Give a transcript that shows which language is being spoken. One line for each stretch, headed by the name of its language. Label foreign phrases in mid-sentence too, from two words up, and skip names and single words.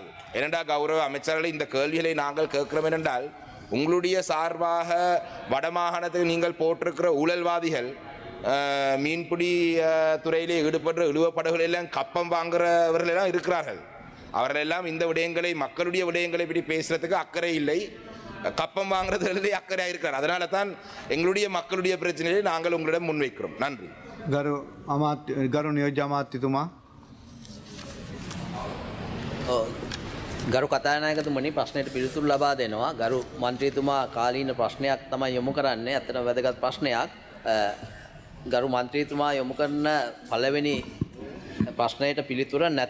Tamil: ஏனென்றா கௌரவ அமைச்சர்களை இந்த கேள்விகளை நாங்கள் கேட்கிறோம் என்றால் உங்களுடைய சார்பாக வடமாகாணத்துக்கு நீங்கள் போட்டிருக்கிற ஊழல்வாதிகள், மீன்பிடி துறையிலே ஈடுபடுற இழுவப்படகுகள் எல்லாம் கப்பம் வாங்குறவர்கள் எல்லாம் இருக்கிறார்கள். அவர்களெல்லாம் இந்த விடயங்களை, மக்களுடைய விடயங்களை பற்றி பேசுறதுக்கு அக்கறை இல்லை, கப்பம் வாங்குறதுலே அக்கறையாக இருக்கிறார். அதனால தான் எங்களுடைய மக்களுடைய பிரச்சனையை நாங்கள் உங்களிடம் முன்வைக்கிறோம். நன்றி.
Sinhala: ගරු නියෝජ්‍ය අමාත්‍යතුමා. ගරු කතානායකතුමනි, ප්‍රශ්නයට පිළිතුරු ලබා දෙනවා. ගරු මන්ත්‍රීතුමා කාලීන ප්‍රශ්නයක් තමයි යොමු කරන්නේ. ඇත්තටම වැදගත් ප්‍රශ්නයක්. ගරු මන්ත්‍රීතුමා යොමු කරන පළවෙනි ප්‍රශ්නයට පිළිතුර නැත.